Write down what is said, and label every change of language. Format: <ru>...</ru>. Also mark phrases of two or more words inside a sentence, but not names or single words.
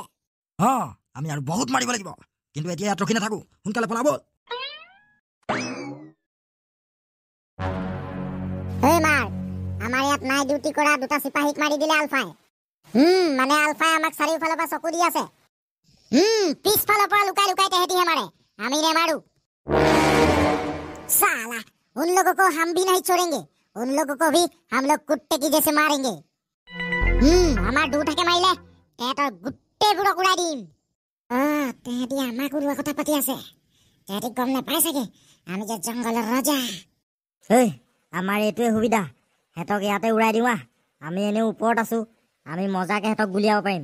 <as>আমি আৰু বহুত মাৰিব লাগিব, কিন্তু এতিয়া ইয়াত ৰখি নাথাকো, সোনকালে পলা বল। মাৰ, আমাৰ ইয়াত নাই ডিউটি কৰা দুটা চিপাহীক মাৰি দিলে আলফাই। মানে আলফাই আমাক চাৰিওফালৰ পৰা চকু দি আছে। পিছফালৰ পৰা লুকাই লুকাই তেহেঁতিহে মাৰে, আমি নেমাৰো।</as> <hi>साला, उन लोगों को हम भी नहीं छोड़ेंगे, उन लोगों को भी हम लोग कुत्ते की जैसे मारेंगे।</hi> <as>আমাৰ দুটাকে মাৰিলে তেহেঁতৰ গোটেইবোৰক উৰাই দিম। তেহেঁতি আমাক উৰোৱা কথা পাতি আছে, তেহেঁতি গম নাপাই চাগে আমি যে জংঘলৰ ৰজা। আমাৰ এইটোৱে সুবিধা, সিহঁতক ইয়াতে উৰাই দিওঁ। আমি এনেও ওপৰত আছো, আমি মজাকে সিহঁতক গুলিয়াব পাৰিম।</as>